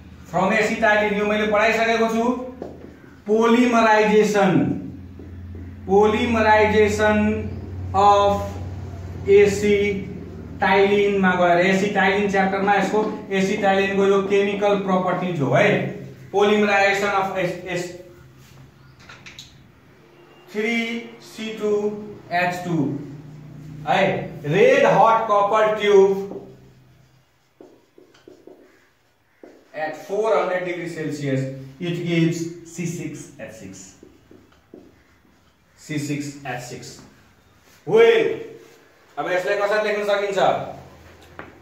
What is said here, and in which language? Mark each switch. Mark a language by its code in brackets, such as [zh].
[ne] From acetylene यो मैले पढाइसकेको छु. [en] polymerization of acetylene [ne] टाइलिनमा गएर एसिटाइलिन च्याप्टरमा यसको एसिटाइलिनको यो केमिकल प्रपर्टिज हो है। [en] Polymerisation of S 3C2H2 है। Red hot copper tube at 400 degrees Celsius it gives C6H6. C6H6. [ne] Well, अब यसलाई कसरी लेख्न सकिन्छ?